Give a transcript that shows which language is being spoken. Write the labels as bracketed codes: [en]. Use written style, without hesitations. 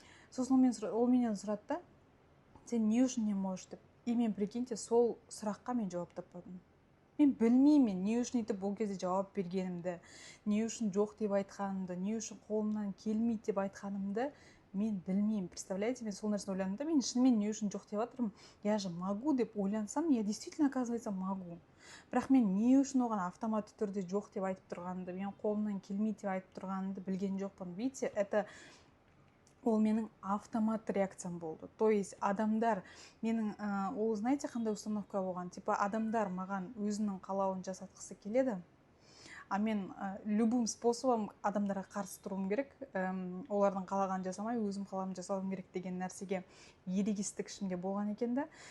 [kk] Сосын ол менен сұрады да, сен не үшін [ru] не можешь [kk] деп. И мен, [ru] прикиньте, [kk] сол сұраққа мен жауап таппадым. Мен білмеймін, не үшін етіп ол кезде жауап бергенімді, не үшін жоқ деп айтқанымды, не үшін қолымнан келмейді деп айтқанымды мен білмеймін. [ru] Представляете, [kk] мен сол нәрсені ойландым да, мен шынымен не үшін жоқ деп жатырмын. [ru] Я же могу [kk] деп ойлансам, [ru] я действительно, оказывается, могу. [kk] Бірақ мен не үшін оған автоматты түрде жоқ деп айтып тұрғанымды, мен қолымнан келмейді деп айтып тұрғанымды білген жоқпын. [ru] Видите, [kk] ол менің автомат реакциям болды. [ru] То есть [kk] адамдар менің, ол [ru] знаете, [kk] қандай установка болған? [ru] Типа [kk] адамдар маған өзінің қалауын жасатқысы келеді, а мен [ru] любым способом [kk] адамдарға қарсы тұруым керек, олардың қалаған жасамай, өзім қалауым жасауым керек деген нәрсеге ерегістік ішімде болған екен да.